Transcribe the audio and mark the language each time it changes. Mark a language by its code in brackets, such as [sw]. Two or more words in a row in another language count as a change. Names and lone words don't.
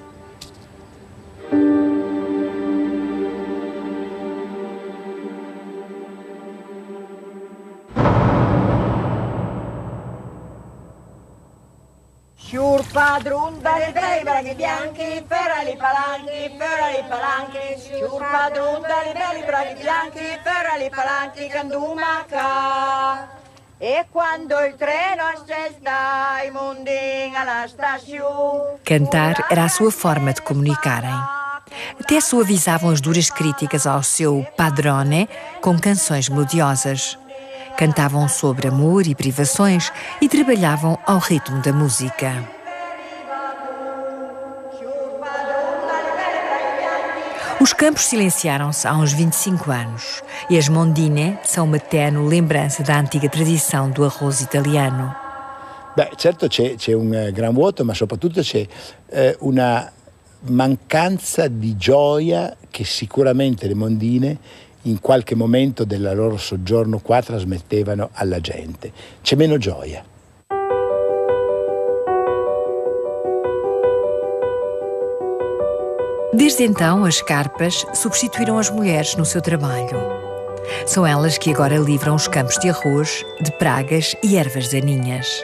[it] Signor padrone, dai braghi bianchi, ferrali palanchi, signor padrone, dai braghi bianchi, ferrali palanchi, candumaca. E quando il treno assesta i mundinhos alla stazione. [pt] Cantar era a sua forma de comunicarem. Até suavizavam as duras críticas ao seu padrone com canções melodiosas. Cantavam sobre amor e privações e trabalhavam ao ritmo da música. Os campos silenciaram-se há uns 25 anos e as mondine são uma tenue lembrança da antiga tradição do arroz italiano. [it] Beh, certo c'è un gran vuoto, ma soprattutto c'è una mancanza di gioia che sicuramente le mondine in qualche momento del loro soggiorno qua trasmettevano alla gente. C'è meno gioia. [pt] Desde então, as carpas substituíram as mulheres no seu trabalho. São elas que agora livram os campos de arroz, de pragas e ervas daninhas.